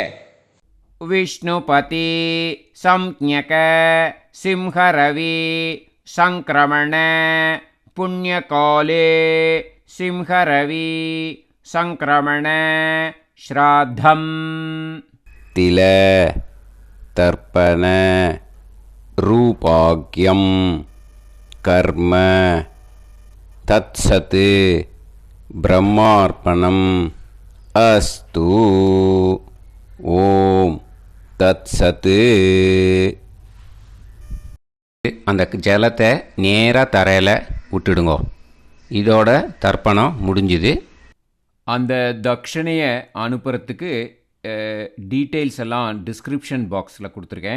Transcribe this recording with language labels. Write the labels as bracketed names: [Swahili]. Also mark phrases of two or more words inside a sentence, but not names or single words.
[Sanskrit] विष्णुपति संज्ञक सिंहरवि संक्रमण पुण्यकाले सिंहरवि संक्रमण श्राद्धं तिल तर्पण रूपाग्यं कर्म तत्सत् ब्रह्मार्पणम् अस्तु ॐ तत्सत्. [Tamil] அந்த ஜலத்தை நேராக தரையில் விட்டுடுங்கோ. இதோட தர்ப்பணம் முடிஞ்சுது. அந்த தட்சணையை அனுப்புறதுக்கு டீட்டெயில்ஸ் எல்லாம் [English] description boxil [Tamil] கொடுத்துருக்கேன்.